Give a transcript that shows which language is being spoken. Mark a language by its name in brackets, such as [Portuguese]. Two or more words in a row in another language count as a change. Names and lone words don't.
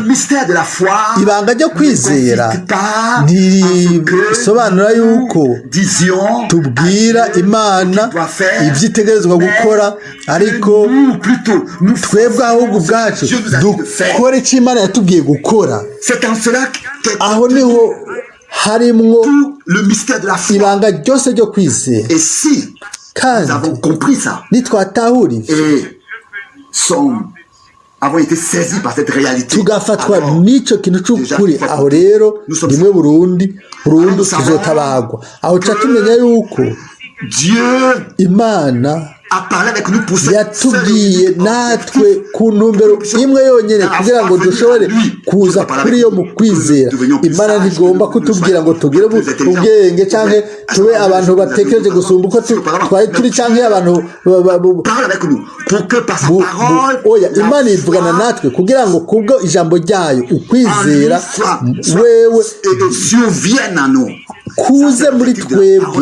[Rundi] Ibanga ryo kwizera ntirisobanura yuko tubwira Imana ibyo itegerezwa gukora, ariko twebwe ahubwo ubwacu dukora icyo Imana yatubwiye gukora. Aho niho harimwo [French] tout le mystère de la foi. [Rundi] ibanga ryose ryo kwizera [French] Et si [Rundi] kandi [French] nous avons compris ça [Rundi] nitwatahura ivyo [French] et avons été saisis par cette réalité, [Rundi] tugafatwa [French] alors [Rundi] n'ico kintu c'ukuri, aho rero rimwe burundu tuzotabagwa. Aho ca tumenya yuko [French] Dieu [Rundi] Imana [French] a parlé avec nous pour cette [Rundi] yatubwiye natwe ku ntumbero imwe yonyene kugira ngo dushobore kuza kuri yo mu kwizera. Imana ntigomba kutubwira ngo tugire ubwenge canke tube abantu batekereje gusumba uko twari turi canke abantu oya, Imana ivugana natwe kugira ngo kubwo ijambo ryayo ukwizera wewe kuze muri twebwe.